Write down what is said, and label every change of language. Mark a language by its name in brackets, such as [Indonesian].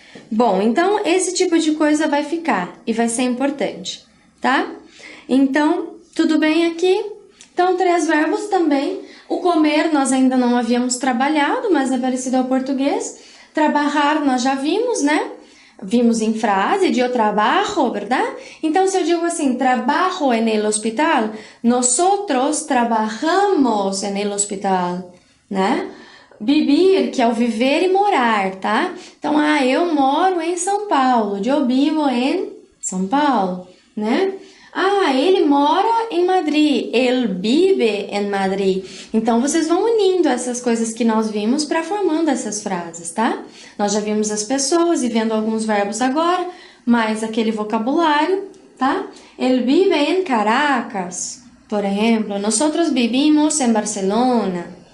[Portuguese] Bom, então esse tipo de coisa vai ficar e vai ser importante, tá? Então, tudo bem aqui? Então, 3 verbos também. O comer nós ainda não havíamos trabalhado, mas é parecido ao português. Trabalhar nós já vimos, né? Vimos em frase de eu trabajo, verdade? Então, se eu digo assim, [Spanish] trabajo en el hospital, nosotros trabajamos en el hospital, né? [Portuguese] Vivir, que é o viver e morar, tá? Então, eu moro em São Paulo, eu vivo em São Paulo, né? Ele mora em Madrid, ele vive em Madrid. Então, vocês vão unindo essas coisas que nós vimos para formando essas frases, tá? Nós já vimos as pessoas e vendo alguns verbos agora, mais aquele vocabulário, tá? Ele vive em Caracas, por exemplo. [Spanish] Nosotros vivimos en Barcelona.